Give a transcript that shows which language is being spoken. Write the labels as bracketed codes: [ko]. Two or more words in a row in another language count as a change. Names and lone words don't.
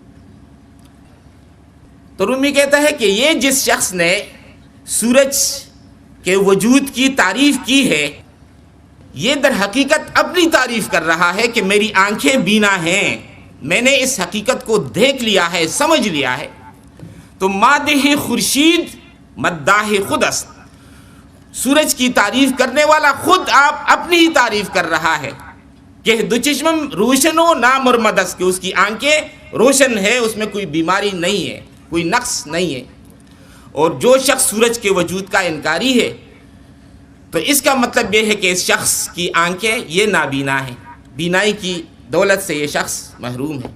[ur] تو رومی کہتا ہے کہ یہ جس شخص نے سورج کے وجود کی تعریف کی ہے، یہ در حقیقت اپنی تعریف کر رہا ہے کہ میری آنکھیں بینا ہیں، میں نے اس حقیقت کو دیکھ لیا ہے، سمجھ لیا ہے. [fa] تو مادح خورشید مداح خود است، [ur] سورج کی تعریف کرنے والا خود آپ اپنی ہی تعریف کر رہا ہے کہ [fa] دو چشمم روشن و نامرمد است، [ur] کہ اس کی آنکھیں روشن ہے، اس میں کوئی بیماری نہیں ہے، کوئی نقص نہیں ہے. اور جو شخص سورج کے وجود کا انکاری ہے تو اس کا مطلب یہ ہے کہ اس شخص کی آنکھیں یہ نابینا ہیں، بینائی کی دولت سے یہ شخص محروم ہے.